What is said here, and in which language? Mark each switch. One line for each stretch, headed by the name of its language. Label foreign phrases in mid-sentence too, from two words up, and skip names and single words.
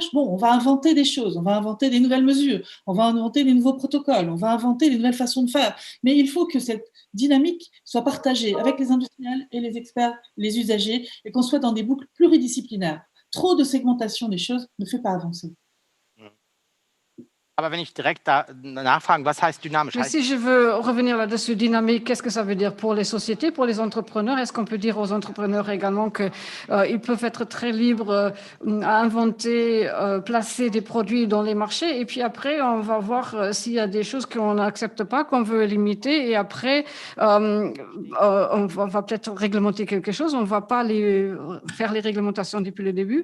French: Bon, on va inventer des choses, on va inventer des nouvelles mesures, on va inventer des nouveaux protocoles, on va inventer des nouvelles façons de faire. Mais il faut que cette dynamique soit partagée avec les industriels et les experts, les usagers, et qu'on soit dans des boucles pluridisciplinaires. Trop de segmentation des choses ne fait pas avancer.
German: Aber wenn ich direkt da nachfragen, was heißt dynamisch?
French: Mais si je veux revenir là-dessus, dynamique, qu'est-ce que ça veut dire pour les sociétés, pour les entrepreneurs? Est-ce qu'on peut dire aux entrepreneurs également qu'ils peuvent être très libres à inventer, placer des produits dans les marchés, et puis après, on va voir s'il y a des choses qu'on n'accepte pas, qu'on veut limiter, et après, on va peut-être réglementer quelque chose, on ne va pas faire les réglementations depuis le début?